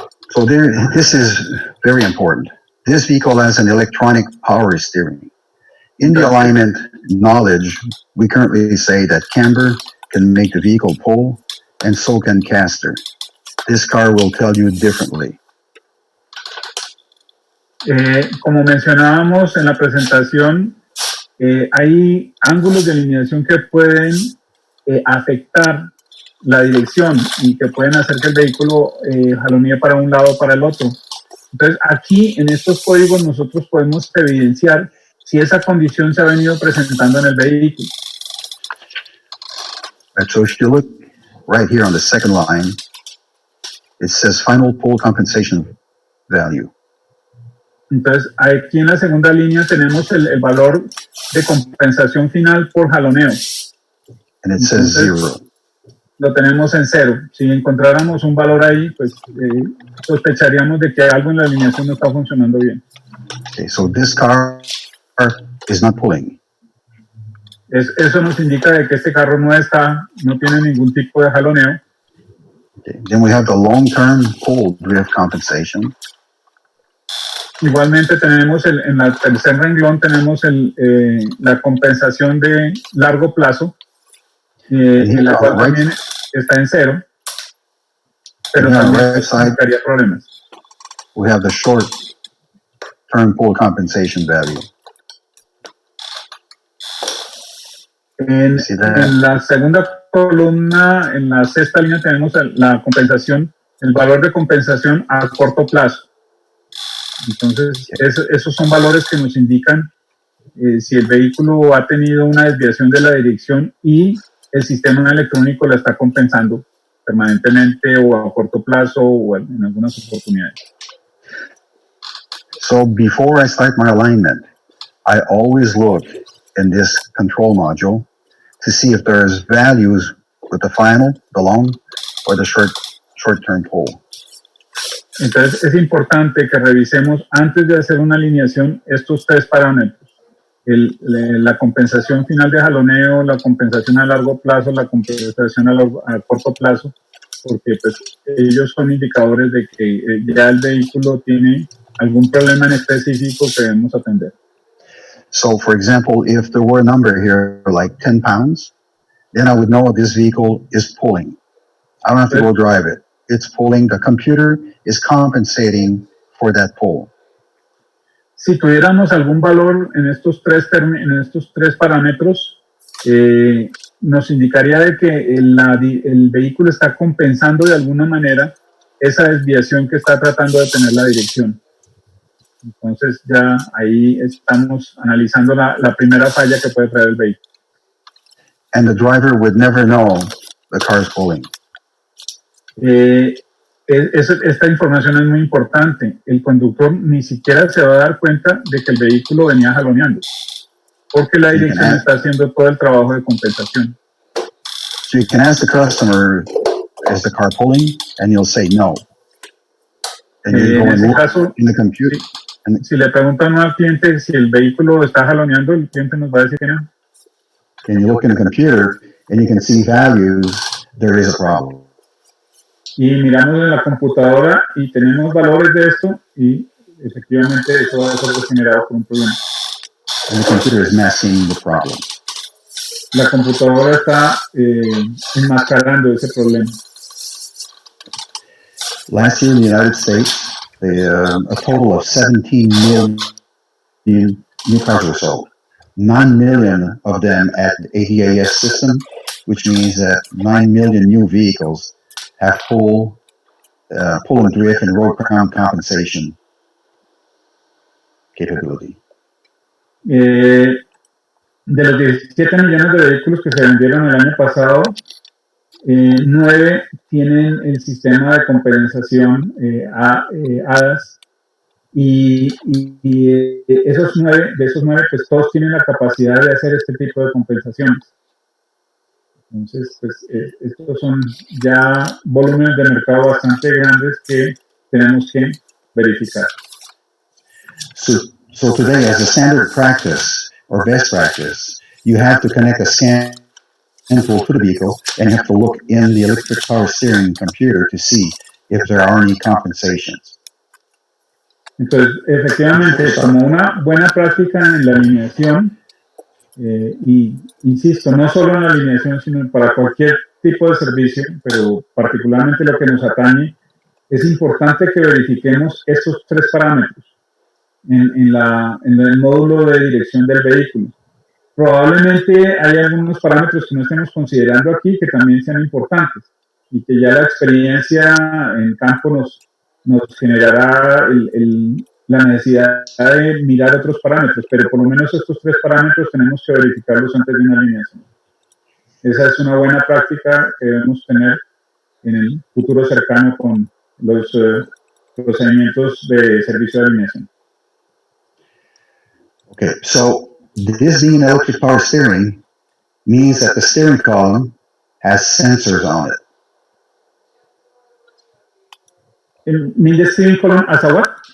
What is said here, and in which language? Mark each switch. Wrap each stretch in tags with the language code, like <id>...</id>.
<en>So this is very important. This vehicle has an electronic power steering. In the alignment knowledge, we currently say that camber can make the vehicle pull, and so can caster. This car will tell you differently.</en> <es>Como mencionábamos en la presentación, hay ángulos de alineación que pueden afectar la dirección y que pueden hacer que el vehículo jalonee para un lado o para el otro. Entonces, aquí en estos códigos nosotros podemos evidenciar si esa condición se ha venido presentando en el vehículo.</es> <en>Right, so if you look right here on the second line, it says final pull compensation value.</en> <es>Entonces, aquí en la segunda línea tenemos el valor de compensación final por jaloneo.</es> <en>And it says 0.</en> <es>Lo tenemos en 0. Si encontráramos un valor ahí, pues sospecharíamos de que algo en la alineación no está funcionando bien.</es> <en>Okay, so this car is not pulling.</en> <es>Eso nos indica de que este carro no tiene ningún tipo de jaloneo.</es> <en>Okay. Then we have the long-term pull drift compensation.</en> <es>Igualmente tenemos en el tercer renglón tenemos la compensación de largo plazo, en la cual también está en 0, pero también significaría problemas.</es> <en>We have the short-term pull compensation value.</en> <es>En la segunda columna, en la sexta línea, tenemos la compensación, el valor de compensación a corto plazo. Entonces, esos son valores que nos indican si el vehículo ha tenido una desviación de la dirección y el sistema electrónico la está compensando permanentemente o a corto plazo o en algunas oportunidades.</es> <en>So before I start my alignment, I always look in this control module to see if there's values with the final, the long, or the short-term pull.</en> <es>Entonces es importante que revisemos antes de hacer una alineación estos tres parámetros. La compensación final de jaloneo, la compensación a largo plazo, la compensación a corto plazo, porque pues, ellos son indicadores de que ya el vehículo tiene algún problema en específico que debemos atender.</es> <en>So, for example, if there were a number here like 10 pounds, then I would know this vehicle is pulling. I don't have to go drive it. It's pulling. The computer is compensating for that pull.</en> <es>Si tuviéramos algún valor en estos tres parámetros, nos indicaría de que el vehículo está compensando de alguna manera esa desviación que está tratando de tener la dirección. Entonces ya ahí estamos analizando la primera falla que puede traer el vehículo.</es> <en>And the driver would never know the car is pulling.</en> <es>Esta información es muy importante. El conductor ni siquiera se va a dar cuenta de que el vehículo venía jaloneando, porque la dirección está haciendo todo el trabajo de compensación.</es> <en>So you can ask the customer, is the car pulling? And he'll say no. And you go and look in the computer.</en> <es>Si le preguntan al cliente si el vehículo está jaloneando, el cliente nos va a decir que no.</es> <en>And you look in the computer and you can see values, there is a problem.</en> <es>Y miramos en la computadora y tenemos valores de esto y efectivamente eso va a ser generado por un problema.</es> <en>And the computer is masking the problem.</en> <es>La computadora está enmascarando ese problema.</es> <en>Last year in the United States, a total of 17 million new cars were sold. 9 million of them at the ADAS system, which means that 9 million new vehicles have pull and drift and road ground compensation capability.</en> <es>De los 17 millones de vehículos que se vendieron el año pasado, 9 tienen el sistema de compensación ADAS y de esos 9 pues todos tienen la capacidad de hacer este tipo de compensaciones. Entonces, pues estos son ya volúmenes de mercado bastante grandes que tenemos que verificar.</es> <en>So today, as a standard practice, or best practice, you have to connect a scan tool to the vehicle and you have to look in the electric power steering computer to see if there are any compensations.</en> <es>Entonces, efectivamente, como una buena práctica en la alineación, y insisto, no solo en la alineación, sino para cualquier tipo de servicio, pero particularmente lo que nos atañe, es importante que verifiquemos estos tres parámetros en el módulo de dirección del vehículo. Probablemente hay algunos parámetros que no estemos considerando aquí que también sean importantes y que ya la experiencia en campo nos generará la necesidad de mirar otros parámetros, pero por lo menos estos tres parámetros tenemos que verificarlos antes de una alineación. Esa es una buena práctica que debemos tener en el futuro cercano con los procedimientos de servicio de alineación.</es> <en>Okay, so this being electric power steering means that the steering column has sensors on it. Mean the steering column as a what?</en>